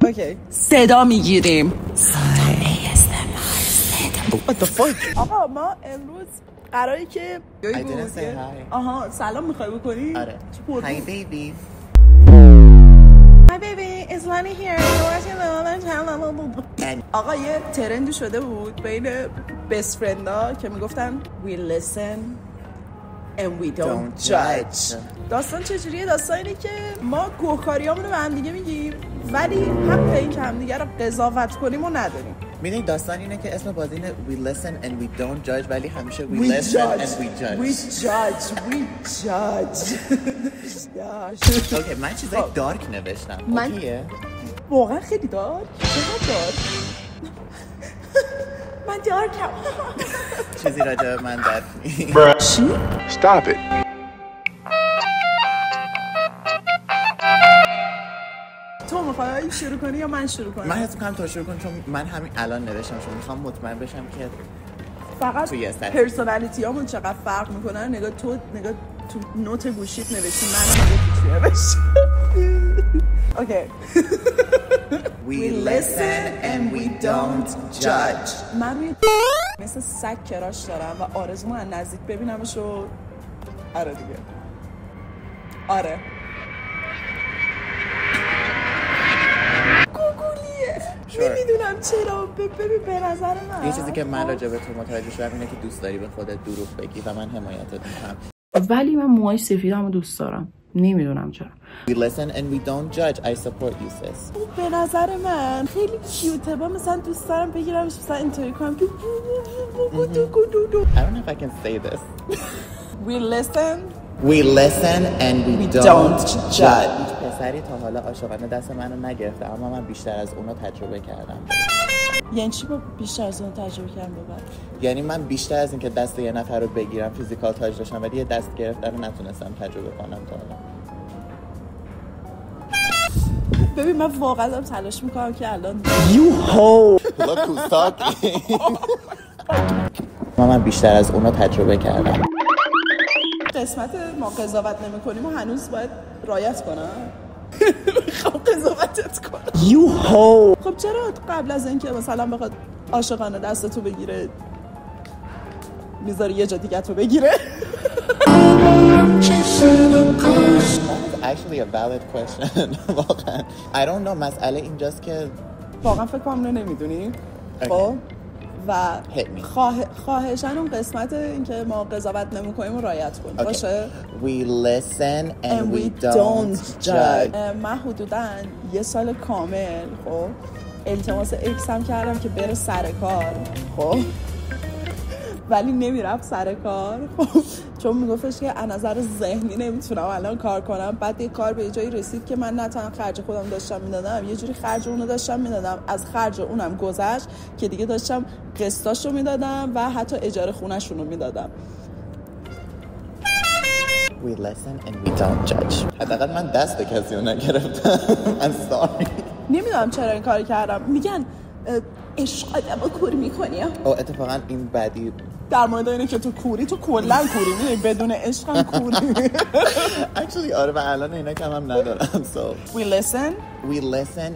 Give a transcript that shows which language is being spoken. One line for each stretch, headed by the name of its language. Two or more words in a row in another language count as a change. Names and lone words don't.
Persian: اوکی صدا میگیریم.
English: What the fuck؟
Persian: آقا ما امروز قراره که
English: I didn't say hi.
Persian: آها سلام میخوای بکنی؟ آره.
English: Hi baby. Hi baby, it's Lani here.
Persian: آقا یه ترندی شده بود بین
English: best friend
Persian: ها که میگفتن
English: we listen and we don't judge.
Persian: داستان چجوریه؟ داستان اینه که ما گوهکاریامونو به هم دیگه میگیم ولی حق این که هم دیگه رو قضاوت کنیم و نداریم. میدونی داستان اینه که اسم بازی اینه
English: we listen and we don't judge
Persian: ولی همیشه
English: we listen and we judge. We judge.
Persian: اوکی من چیزای دارک نوشتم. اوکیه؟ واقعا خیلی دارک؟ چقدر دارک؟ من دارکم. چیزی راجع به من دارک چی؟
English: Stop it.
Persian: تو میخوای شروع کنی یا من شروع کنم؟ من حس می‌کنم تو شروع کن چون من همین الان نوشتم چون میخوام مطمئن بشم که فقط پرسونالیتی هامون چقدر فرق میکنن. نگاه تو نوت گوشیت نوشتی من نگاه تو چی نوشتی. اوکی.
English: We listen and we don't judge.
Persian: من روی مثل سگ کراش دارم و آرزومو از نزدیک ببینمش و آره دیگه آره نمیدونم چرا ببین به نظر من یه چیزی که من راجع به تو متوجه شدم اینه که دوست داری به خودت دروغ بگی و من حمایتت میکنم ولی من موهای سفیدمو دوست دارم نمیدونم چرا.
English: We listen and we don't judge. I support you sis.
Persian: به نظر من خیلی کیوته با مثلا دوست دارم بگیرمش مثلا اینطوری کنم که
English: I don't know if I can say this. We listen and we don't judge.
Persian: پسری تا حالا عاشقانه دست منو نگرفته اما من بیشتر از اونو تجربه کردم. یعنی چی با بیشتر از اونو تجربه کردم ببر؟ یعنی من بیشتر از اینکه دست یه نفر رو بگیرم فیزیکال تاچ داشتم ولی یه دست گرفتن رو نتونستم تجربه کنم تا حالا. ببین من واقعا دارم تلاش میکنم که الان
English: You ho! Look who's talking.
Persian: من بیشتر از اونو تجربه کردم. قسمت ما قضاوت نمی‌کنیم و هنوز باید رعایت کنم. خب قضاوتت کنم.
English: You ho!
Persian: خب چرا قبل از اینکه مثلا بخواد عاشقانه دستتو بگیره میذاری یه جا دیگه تو بگیره؟
English: Actually a valid question.
Persian: واقعا
English: I don't know
Persian: مسئله اینجاست که واقعا فکر کنم اینو نمیدونی. خب و خواهشاً اون قسمت اینکه ما قضاوت نمی‌کنیم و رعایت کنیم باشه.
English: We listen and we don't judge.
Persian: من حدوداً یه سال کامل خب التماس اکسم کردم که بره سر کار خب ولی نمیرفت سر کار خب چون میگفتش که از نظر ذهنی نمیتونم الان کار کنم. بعد یه کار به جایی رسید که من نه تنها خرج خودم داشتم میدادم یه جوری خرج اونو داشتم میدادم از خرج اونم گذشت که دیگه داشتم قسطاشو میدادم و حتی اجاره خونه‌شونو میدادم.
English: We listen and we don't judge.
Persian: حداقل من دست کسی رو نگرفتم.
English: I'm sorry.
Persian: نمیدونم چرا این کاری کردم. میگن عشق آدمو کور میکنی. اتفاقا این بدی در مورد اینه که تو کوری تو کلا کوری میدونی بدون عشق هم کوری. Actually آره و الان اینا کم هم ندارم.
English: So We listen